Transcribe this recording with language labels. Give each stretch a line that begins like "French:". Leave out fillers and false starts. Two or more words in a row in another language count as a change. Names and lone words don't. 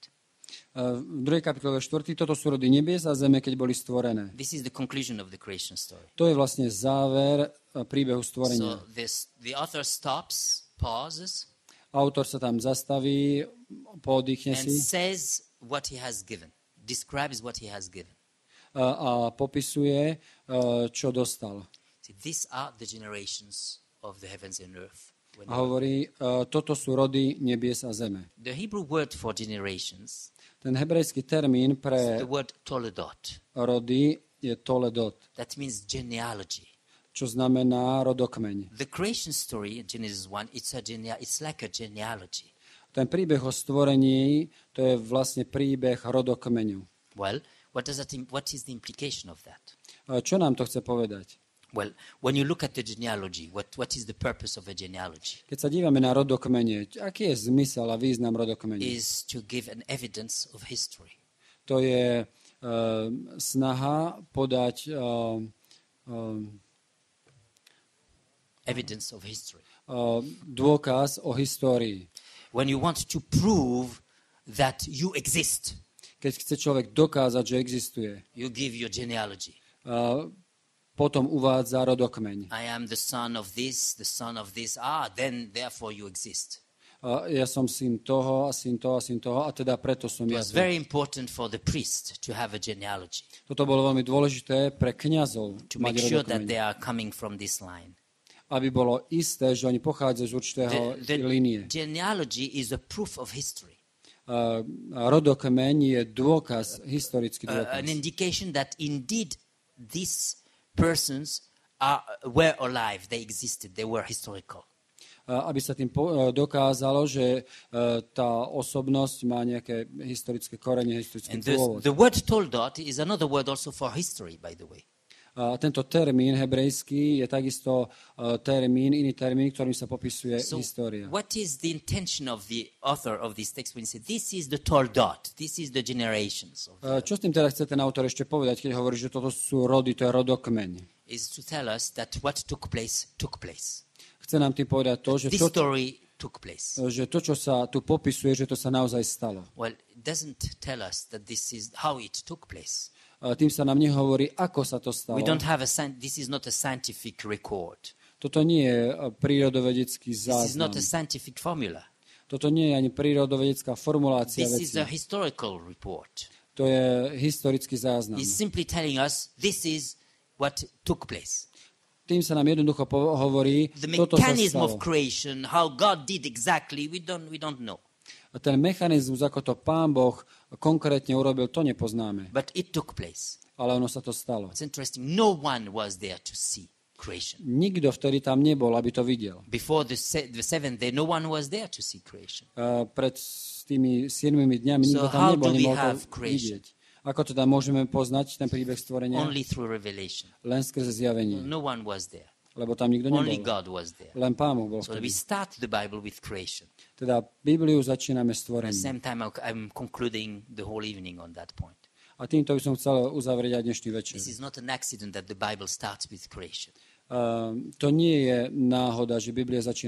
Slovak: V 2. kapitole, verš 4. Toto sú rody nebies a zeme, keď boli stvorené.
English: This is the conclusion of the creation story.
Slovak: To je vlastne záver príbehu stvorenia.
English: So the author pauses,
Slovak: autor sa tam zastaví, podýchne
English: and
Slovak: si
English: says what he has given, describes what he has given.
Slovak: A popisuje, čo dostal.
English: See, these are the generations of the heavens and earth.
Slovak: A hovorí, toto sú rody nebies a zeme.
English: The Hebrew word for generations
Slovak: Ten hebrejský termín
English: is
Slovak: pre
English: the word toledot.
Slovak: rody je toledot,
English: That means genealogy.
Slovak: čo znamená rodokmeň.
English: The creation story in Genesis 1, it's like a genealogy.
Slovak: Ten príbeh o stvorení, to je vlastne príbeh rodokmeňu.
English: Well, what is the implication of that?
Slovak: Čo nám to chce povedať?
English: Well, when you look at the genealogy, what is the purpose of a genealogy?
Slovak: Keď sa dívame na rodokmene, aký je zmysel a význam rodokmene?
English: Is to give an evidence of history.
Slovak: To je snaha podať
English: Evidence of history.
Slovak: Dôkaz o histórii.
English: When you want to prove that you exist,
Slovak: Keď chce človek dokázať, že existuje,
English: you give your genealogy.
Slovak: potom uvádza rodokmeň.
English: I am the son of this, then therefore you exist.
Slovak: Ja som syn toho a syn toho a syn toho a teda preto som
English: It
Slovak: ja.
English: was very important for the priest to have a genealogy,
Slovak: Toto bolo veľmi dôležité pre kňazov
English: to
Slovak: mať
English: make sure that
Slovak: rodokmeň.
English: they are coming from this line.
Slovak: Aby bolo isté, že oni pochádzajú z určitého línie.
English: Genealogy is a proof of history.
Slovak: Rodokmeň je dôkaz, historický dôkaz.
English: An indication that indeed these persons were alive, they existed, they were historical.
Slovak: Aby sa tým dokázalo, že tá osobnosť má nejaké historické korene, historický
English: And
Slovak: pôvod.
English: the word toldot is another word also for history, by the way.
Slovak: A tento termín hebrejský je takisto iný termín, ktorým sa popisuje história.
English: What is the intention of the author of this text when he said, this is the toldot, this is the generations?
Slovak: Čo s tým teda chce ten autor ešte povedať, keď hovorí, že toto sú rody, to je rodokmeň?
English: Is to tell us that what took place.
Slovak: Chce nám tým povedať to, že
English: This story took place.
Slovak: že to, čo sa tu popisuje, že to sa naozaj stalo.
English: Well, it doesn't tell us that this is how it took place.
Slovak: Tým sa nám nehovorí, ako sa to stalo.
English: We don't have this is not a scientific record.
Slovak: Toto nie je prírodovedecký
English: This is not
Slovak: záznam.
English: a scientific formula.
Slovak: Toto nie je ani prírodovedecká formulácia
English: This is
Slovak: veci.
English: a historical report.
Slovak: To je historický záznam.
English: He's simply telling us this is what took place.
Slovak: Tým sa nám jednoducho hovorí,
English: The
Slovak: toto sa
English: mechanism
Slovak: stalo.
English: of creation, how God did exactly, we don't know.
Slovak: A ten mechanizmus, ako to Pán Boh konkrétne urobil, to nepoznáme.
English: But it took place.
Slovak: Ale ono sa to stalo.
English: It's interesting. No one was there to see creation.
Slovak: Nikto vtedy tam nebol, aby to videl.
English: Before the seventh day, no one was there to see creation.
Slovak: Pred tými 7 dňami nikto
English: So
Slovak: tam
English: how
Slovak: nebol,
English: do we
Slovak: nemohol
English: have
Slovak: to
English: creation?
Slovak: vidieť. Ako teda môžeme poznať ten príbeh stvorenia?
English: Only through revelation.
Slovak: Len skrze zjavenie.
English: No one was there.
Slovak: Lebo tam nikto
English: Only
Slovak: nebol.
English: God was there.
Slovak: Len Pán Boh bol
English: So we
Slovak: vtedy.
English: start the Bible with creation.
Slovak: Teda Bibliu začíname
English: At the
Slovak: stvorením.
English: same time, I'm concluding the whole evening on that point.
Slovak: A týmto by som chcel uzavrieť aj dnešný večer.
English: This is not an accident that the Bible starts with creation.
Slovak: To nie je náhoda, že Biblia začína